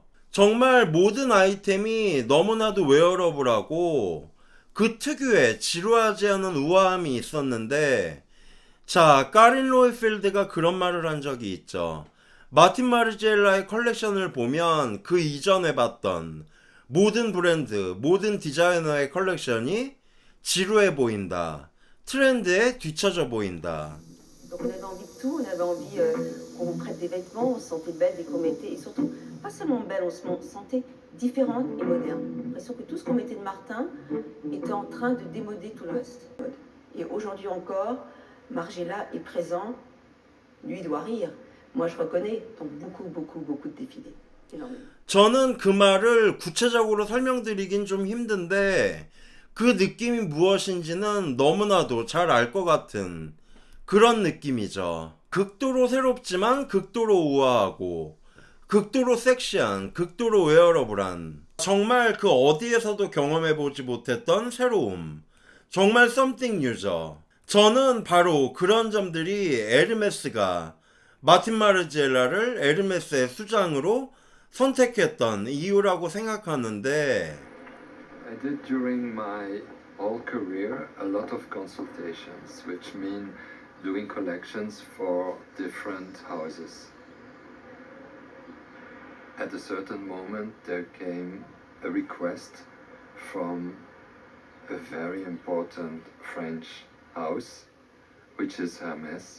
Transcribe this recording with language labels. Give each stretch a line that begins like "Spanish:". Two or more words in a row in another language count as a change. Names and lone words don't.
Korean: 정말 모든 아이템이 너무나도 웨어러블하고 그 특유의 지루하지 않은 우아함이 있었는데, 자, 카린 로이필드가 그런 말을 한 적이 있죠. 마틴 마르지엘라의 컬렉션을 보면 그 이전에 봤던 모든 브랜드, 모든 디자이너의 컬렉션이 지루해 보인다. 트렌드에 뒤처져 보인다.
French: Donc on avait envie de tout, on avait envie qu'on vous prête des vêtements, on se sentait belle dès qu'on mettait, et surtout, pas seulement belle, on se sentait différente et moderne. L'impression que tout ce qu'on mettait de Martin était en train de démoder tout le reste. Et aujourd'hui encore, Margiela est présent, lui doit rire. Moi je reconnais dans beaucoup de défilés. Énormément.
Korean: 저는 그 말을 구체적으로 설명드리긴 좀 힘든데 그 느낌이 무엇인지는 너무나도 잘 알 것 같은 그런 느낌이죠. 극도로 새롭지만 극도로 우아하고 극도로 섹시한, 극도로 웨어러블한, 정말 그 어디에서도 경험해보지 못했던 새로움, 정말
English: something new
Korean: 죠. 저는 바로 그런 점들이 에르메스가 마틴 마르지엘라를 에르메스의 수장으로 선택했던 이유라고 생각하는데,
English: I did during my whole career a lot of consultations, which mean doing collections for different houses. At a certain moment, there came a request from a very important French house, which is Hermès.